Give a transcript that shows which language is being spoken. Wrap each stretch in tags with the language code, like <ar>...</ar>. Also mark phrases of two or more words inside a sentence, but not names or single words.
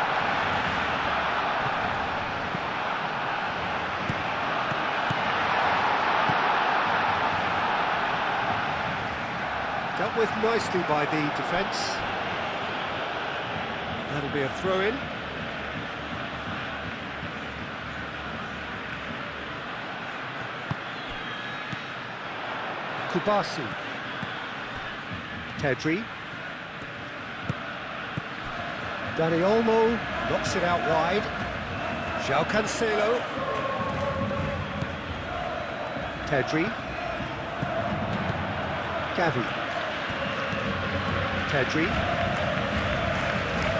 <en>Dealt with nicely by the defence. That'll be a throw-in. Kubasi. Pedri. Dani Olmo knocks it out wide. João Cancelo. Pedri. Gavi. Pedri.</en>